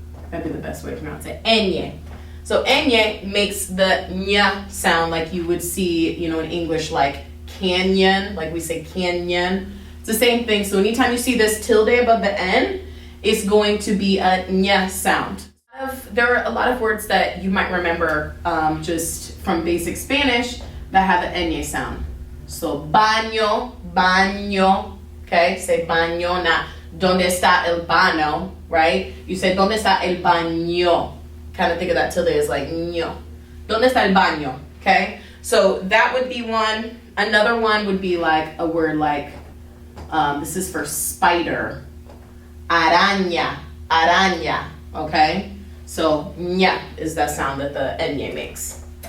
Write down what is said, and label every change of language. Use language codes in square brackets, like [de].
[en] That'd be the best way to pronounce it. Enye. So enye makes the nya sound like you would see, in English, like canyon, like we say canyon. It's the same thing. So anytime you see this tilde above the N, it's going to be a nya sound. There are a lot of words that you might remember just from basic Spanish that have the enye sound. So baño, okay? Say baño, not [es] donde está el baño, [en] right? You say [es] donde está el baño. [en] Kind of think of that tilde as like ño. [es] Donde está el baño, [en] okay? So that would be one. Another one would be like a word like, this is for spider. Araña, okay? So ña is that sound that the enye makes.